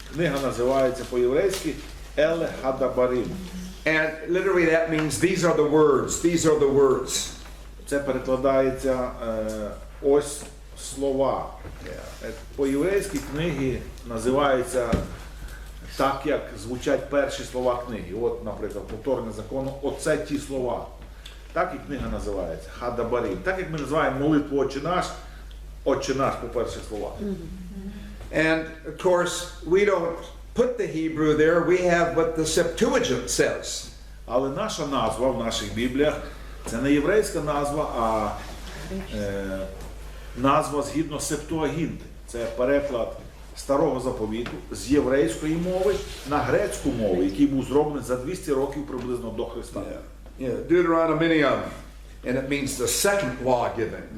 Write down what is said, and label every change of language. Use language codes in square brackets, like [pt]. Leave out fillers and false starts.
[uk] Книга називається по-єврейськи Еле Хадабарим. [en] And literally that means these are the words. These are the words. [uk] Це перекладається ось слова. По-єврейськи книги називаються так, як звучать перші слова книги. От, наприклад, повторення закону, оце ті слова. Так і книга називається Хадабарим. Так як ми називаємо молитву Отче наш по перших словах. [en] And of course, we don't put the Hebrew there. We have what the Septuagint says. [uk] Але наша назва в наших Бібліях це не єврейська назва, а назва згідно Септуагінти. Це переклад Старого Заповіту з єврейської мови на грецьку мову, який був зроблений за 200 років приблизно до Христа. [en] Deuteronomium, and it means the second law given.